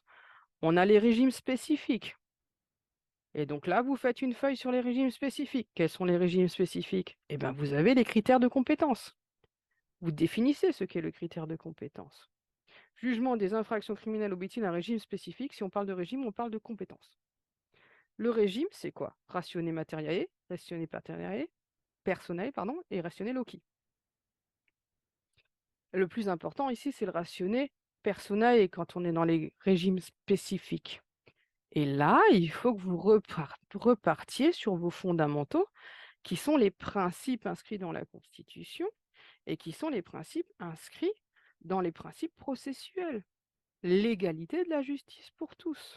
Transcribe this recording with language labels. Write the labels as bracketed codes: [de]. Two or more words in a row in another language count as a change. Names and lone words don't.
[fr] On a les régimes spécifiques. Et donc là, vous faites une feuille sur les régimes spécifiques. Quels sont les régimes spécifiques? Eh bien, vous avez les critères de compétence. Vous définissez ce qu'est le critère de compétence. Jugement des infractions criminelles obéit-il à un régime spécifique? Si on parle de régime, on parle de compétence. Le régime, c'est quoi? [la] Ratione materiae, ratione personae, et ratione loci. [fr] Le plus important ici, c'est le [la] ratione personae [fr] quand on est dans les régimes spécifiques. Et là, il faut que vous repartiez sur vos fondamentaux, qui sont les principes inscrits dans la Constitution et qui sont les principes inscrits dans les principes processuels. L'égalité de la justice pour tous.